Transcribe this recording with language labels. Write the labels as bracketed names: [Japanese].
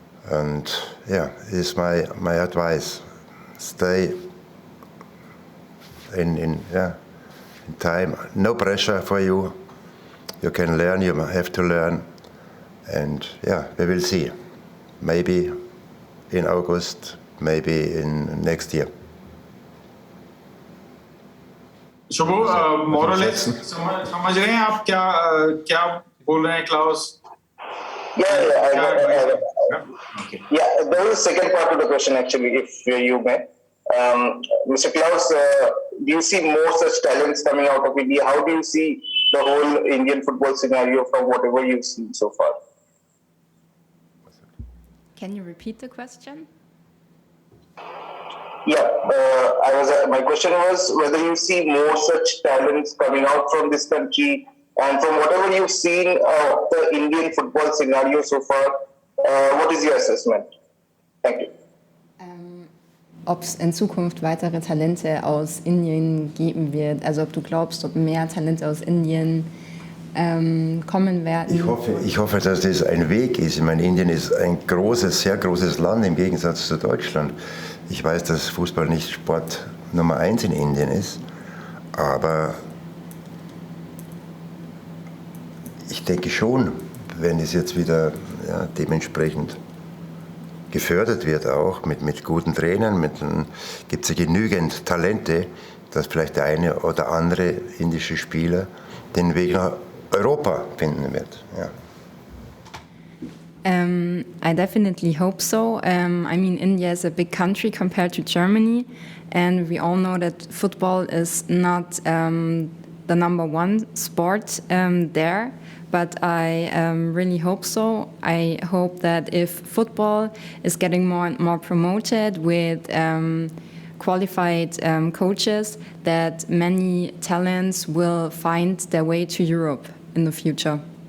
[English] And this is my advice. Stay in time. No pressure for you. You can learn, you have to learn. And we will see. Maybe in August, maybe in next year. [Hindi] Shubho, [English] more or less [Hindi] समझ रहे हैं आप क्या बोल रहे हैं, Klaus? [English] Yeah, there is a second part to the question actually, if you may. Mr. Klaus, do you see more such talents coming out of India? How do you see the whole Indian football scenario from whatever you've seen so far? Can you repeat the question? Yeah, my question was whether you see more such talents coming out from this country, and from whatever you've seen of the Indian football scenario so far, what is your assessment? Thank you. [German] Ob es in Zukunft weitere Talente aus Indien geben wird, also ob du glaubst, ob mehr Talente aus Indien kommen werden. Ich hoffe, dass das ein Weg ist. Ich meine, Indien ist ein sehr großes Land im Gegensatz zu Deutschland. Ich weiß, dass Fußball nicht Sport Nummer 1 in Indien ist, aber ich denke schon, wenn es jetzt wieder dementsprechend gefördert wird, auch mit guten Trainern, gibt es ja genügend Talente, dass vielleicht der eine oder andere indische Spieler den Weg nach Europa finden wird. Ja. [English] I definitely hope so. I mean, India is a big country compared to Germany, and we all know that football is not the number one sport there, but I really hope so. I hope that if football is getting more and more promoted with qualified coaches, that many talents will find their way to Europe in the future.